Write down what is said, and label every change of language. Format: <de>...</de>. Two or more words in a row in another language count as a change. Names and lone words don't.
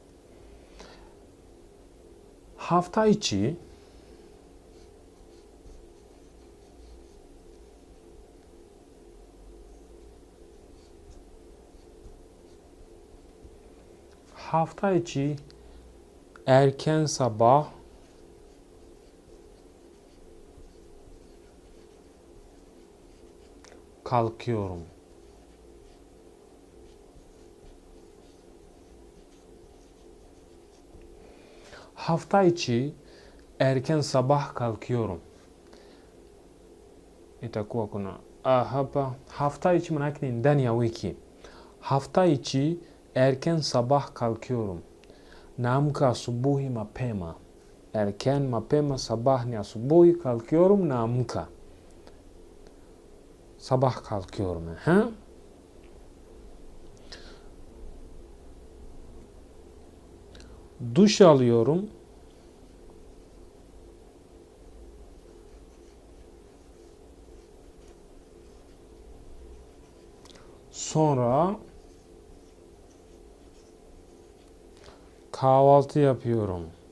<tr>Hafta içi erken sabah kalkıyorum. Hafta içi erken sabah kalkıyorum.</tr> <sw>Itakuwa kuna hapa</sw> <tr>hafta içi</tr> <sw>maana yake ni ndani ya wiki.</sw> <tr>Hafta içi erken sabah kalkıyorum.</tr> <sw>Naamka asubuhi mapema. Erken mapema, sabah ni asubuhi, kalkıyorum naamka.</sw> <tr>Sabah kalkıyorum. Duş alıyorum. Sonra kahvaltı yapıyorum.</tr>